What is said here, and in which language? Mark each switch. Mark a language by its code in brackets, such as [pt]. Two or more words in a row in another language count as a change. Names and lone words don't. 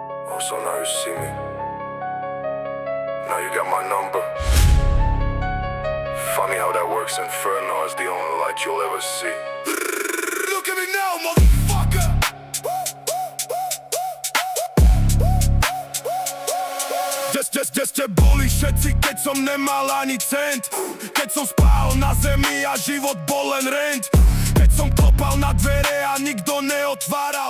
[en] So now you see me. Now you got my number. Funny how that works. Inferno is the only light you'll ever see. Look at me now, motherfucker. [sk] Kde ste boli všetci, keď som nemal ani cent? Keď som spál na zemi a život bol len rent? Keď som klopal na dvere a nikto neotváral?